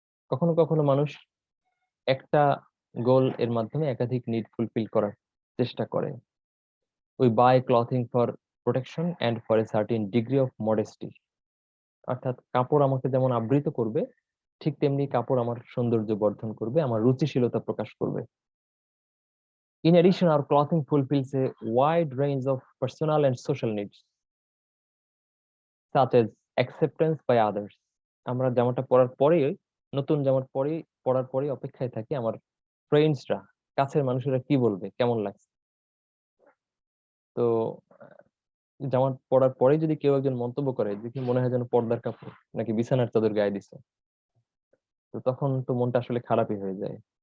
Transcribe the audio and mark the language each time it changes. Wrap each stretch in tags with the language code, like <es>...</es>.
<bn>কখনো কখনো মানুষ একটা গোল এর মাধ্যমে একাধিক নিড ফুলফিল করার চেষ্টা করে।</bn> <en>We buy clothing for protection and for a certain degree of modesty.</en> <bn>অর্থাৎ কাপড় আমাকে যেমন আবৃত করবে, ঠিক তেমনি কাপড় আমার সৌন্দর্য বর্ধন করবে, আমার রুচিশীলতা প্রকাশ করবে।</bn> <en>In addition, our clothing fulfills a wide range of personal and social needs, such as acceptance by others.</en> <bn>আমরা জামাটা পরার পরেই, নতুন জামার পরেই, পরার পরেই অপেক্ষায় থাকি আমার ফ্রেন্ডসরা, কাছের মানুষেরা কি বলবে, কেমন লাগছে। তো জামা পরার পরেই যদি কেউ একজন মন্তব্য করে দেখি মনে হয় যেন পর্দার কাপড় নাকি বিছানার চাদর গায়ে দিছে, তো তখন তো মনটা আসলে খারাপই হয়ে যায়।</bn>